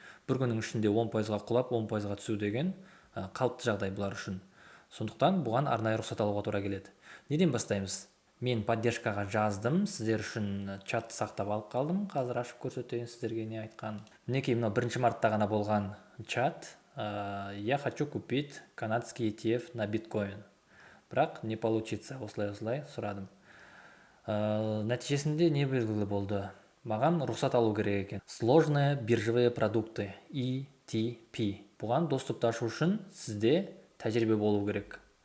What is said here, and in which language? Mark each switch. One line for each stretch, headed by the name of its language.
Kazakh: Бір күннің ішінде 10%-ға құлап, 10%-ға түсу деген қалыпты жағдай бұлар үшін. Сондықтан бұған арнайы рұқсат алуға тура келеді. Неден бастаймыз? Мен поддержкаға жаздым, сіздер үшін чатты сақтап алып қалдым. Қазір ашып көрсетейін сіздерге не айтқан. Мінекей, мынау 1 мартта ғана болған чат.
Russian: Я хочу купить канадский ETF на биткоин.
Kazakh: Бірақ
Russian: не получится,
Kazakh: осылай сұрадым. Нәтижесінде не белгілі болды? Маған рұқсат алу керек екен.
Russian: Сложные биржевые продукты,
Kazakh: ETP. Бұған доступты ашу үшін сізде тәжірибе болу керек.